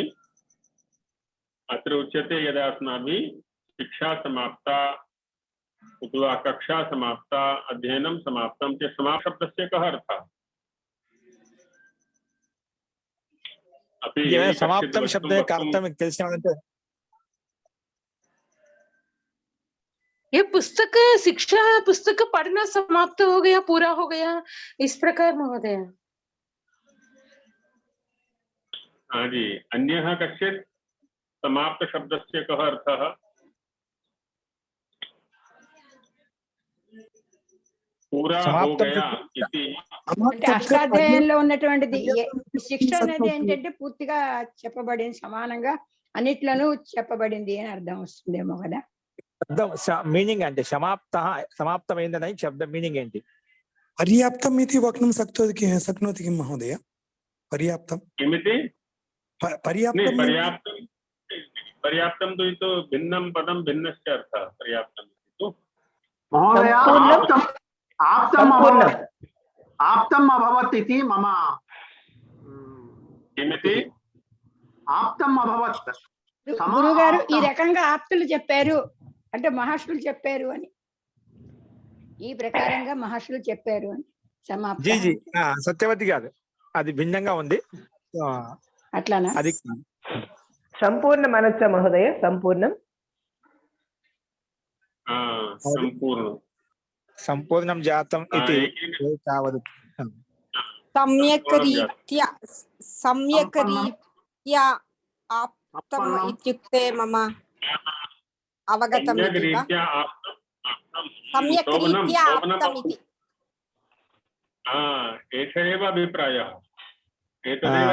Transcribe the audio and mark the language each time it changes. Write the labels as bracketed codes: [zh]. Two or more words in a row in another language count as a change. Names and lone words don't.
[sa] अत्र उच्यते यदा अस्माभिः शिक्षा समाप्ता अथवा कक्षा समाप्ता, अध्ययनं समाप्तं, ते समाप्त शब्दस्य कः अर्थः? समाप्तं शब्दः का अर्थं తెలిసినంటే [hi] ये पुस्तक शिक्षा पुस्तक पढ़ना समाप्त हो गया, पूरा हो गया, इस प्रकार महोदय। हाँ जी, [sa] अन्यः कश्चित् समाप्त शब्दस्य कः अर्थः? [hi] पूरा हो गया इति। [te] అష్టాధ్యాయంలో ఉన్నటువంటిది శిక్ష అనేది ఏంటంటే పూర్తిగా చెప్పబడింది, సమానంగా అన్నిట్లోనూ చెప్పబడింది అని అర్థం వస్తుందేమో కదా. మీనింగ్ అంటే సమాప్తమైందని శబ్ద మీనింగ్ ఏంటి? [sa] పర్యాప్తం ఇది వక్తుం శక్నోతి కిం మహోదయ? పర్యాప్తం किमिति? नहीं, पर्याप्तं पर्याप्तम पर्याप्तम तो भिन्नम पदम भिन्नस्य अर्थः पर्याप्तम तो महोदय सम्पूर्णम् आप्तम् सम्पूर्णम् अभवत् आप्तम् अभवत् इति मम किमिति आप्तम् अभवत् [te] గురువు గారు ఈ ఆప్తం. రకంగా ఆప్తులు చెప్పారు అంటే మహర్షులు చెప్పారు అని, ఈ ప్రకారంగా మహర్షులు చెప్పారు అని సమాప్త జీ జీ సత్యవతి గారు అది భిన్నంగా ఉంది. అట్లానా? అది [sa] सम्पूर्णम् अनच्च महोदय सम्पूर्णम् संपूर्ण సంపూర్ణం జాతం ఇది తావదు. सम्यक् सम्पूर्णं रीत्या सम्यक् सम्पन्नं. रीत्या आप्तम् सम्पन्नं. इत्युक्ते मम अवगतम् सम्यक् इति वा? रीत्या आप्तं सम्यक् शोभनं रीत्या शोभनं आप्तम् इति एष एव अभिप्रायः एतदेव